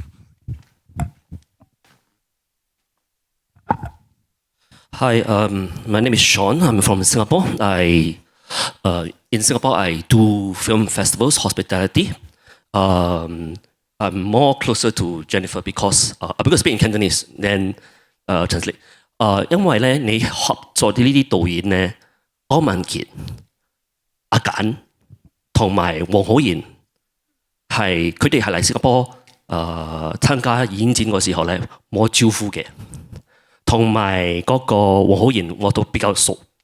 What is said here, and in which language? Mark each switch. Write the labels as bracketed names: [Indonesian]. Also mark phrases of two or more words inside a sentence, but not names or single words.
[English] Hi, my name is Sean. I'm from Singapore. In Singapore, I do film festivals, hospitality. I'm more closer to Jennifer because I'm going to speak in Cantonese, then translate. [Cantonese] 因為咧，你合作啲呢啲導演咧，柯文傑、阿簡同埋黃浩然係佢哋係嚟新加坡參加演展嗰時候咧，冇招呼嘅。同埋嗰個黃浩然我都比較熟。